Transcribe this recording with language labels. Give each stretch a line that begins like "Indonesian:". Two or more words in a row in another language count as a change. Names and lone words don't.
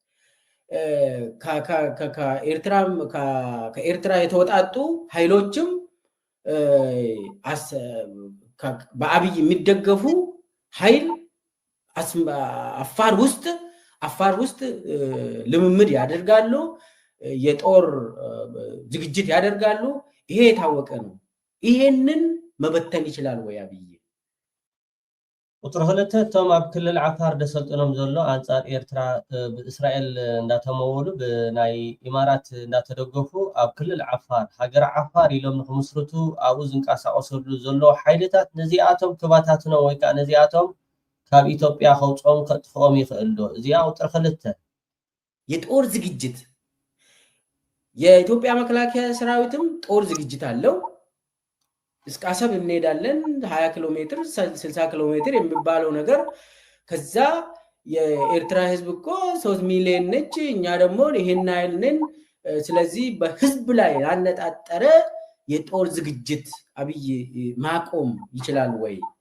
Amharic: ከኤርትራ የተወጣጡ ኃይሎችም በአብይ የሚደገፉ ኃይል አፋር ውስጥ ልምምድ ያደርጋሉ፣ የጦር ዝግጅት ያደርጋሉ። ይሄ የታወቀ ነው። ይሄንን መበተን ይችላል ወይ አብይ?
Tigrinya: ቁጥር 2 ቶም ኣብ ክልል ዓፋር ደሰልጥኖም ዘሎ አንጻር ኤርትራ በእስራኤል እንዳተመወሉ ብናይ ኢማራት እንዳተደገፉ ኣብ ክልል ዓፋር ሃገር ዓፋር ኢሎም ንኽምስርቱ ኣብኡ ዝንቀሳቀሰሉ ዘሎ ሓይልታት ነዚኣቶም ክባታትኖ ወይ ከዓ ነዚኣቶም ካብ ኢትዮጵያ ከውፅኦም ከጥፍኦም ይኽእል ዶ? እዚኣ ቁጥር 2
Amharic: የጦር ዝግጅት የኢትዮጵያ መከላከያ ሰራዊትም ጦር ዝግጅት አለው። እስከ አሰብ እንሄዳለን 20 ኪሎ ሜትር 60 ኪሎ ሜትር የሚባለው ነገር ከዛ የኤርትራ ህዝብ እኮ 3 ሚሊዮን ነች፣ እኛ ደግሞ ይሄን አይል ነን። ስለዚህ በህዝብ ላይ ያነጣጠረ የጦር ዝግጅት አብይ ማቆም ይችላል ወይ?